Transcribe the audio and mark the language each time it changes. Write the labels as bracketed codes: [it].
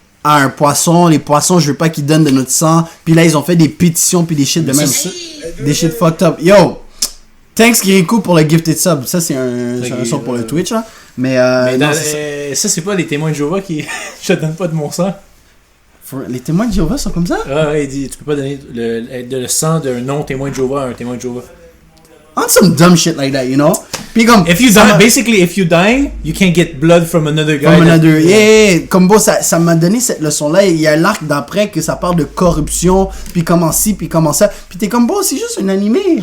[fr] à un poisson, les poissons, je veux pas qu'ils donnent de notre sang. Puis là, ils ont fait des pétitions puis des shit de même. Des shit fucked up. Yo! Thanks Kirikou pour le gifted sub. Ça, c'est un son pour le Twitch, là. Mais non, ça, c'est pas les témoins de Jéhovah qui. Je te donne pas de mon sang. Les témoins de Jéhovah sont comme ça? Ouais, il dit, tu peux pas donner le sang d'un non-témoin de Jéhovah à un témoin de Jéhovah. [en] On some dumb shit like that, you know? [fr] Puis comme... [en] Basically, if you dying, you can't get blood from another guy. From another, yeah. [fr] Comme bon, ça m'a donné cette leçon-là. Il y a l'arc d'après que ça parle de corruption, puis comment ci, puis comment ça. Puis t'es comme, bon, c'est juste un animé.